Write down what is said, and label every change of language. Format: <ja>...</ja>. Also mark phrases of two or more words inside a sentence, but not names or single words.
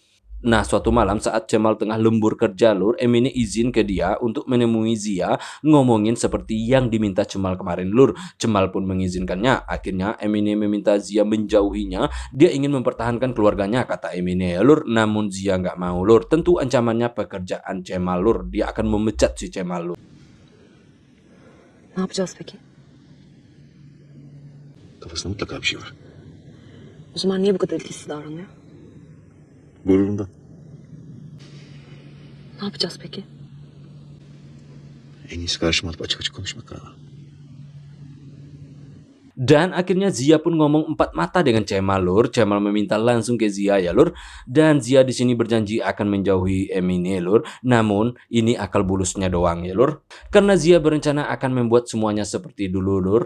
<id>Nah suatu malam saat Cemal tengah lembur kerja lur, Emine izin ke dia untuk menemui Zia, ngomongin seperti yang diminta Cemal kemarin lur. Cemal pun mengizinkannya. Akhirnya Emine meminta Zia menjauhinya. Dia ingin mempertahankan keluarganya kata Emine ya lur. Namun Zia nggak mau lur. Tentu ancamannya pekerjaan Cemal lur. Dia akan memecat si Cemal lur.</id> <tr>Ne yapacağız peki? Kafasında mutlaka bir şey var. O zaman niye bu kadar ilgisiz davranıyor? Gururundan. Ne yapacağız peki? En iyisi karşıma alıp açık açık konuşmak galiba.</tr> <id>Dan akhirnya Zia pun ngomong empat mata dengan Cemal lur. Cemal meminta langsung ke Zia ya lur. Dan Zia di sini berjanji akan menjauhi Emine lur. Namun ini akal bulusnya doang ya lur. Karena Zia berencana akan membuat semuanya seperti dulu lur.</id>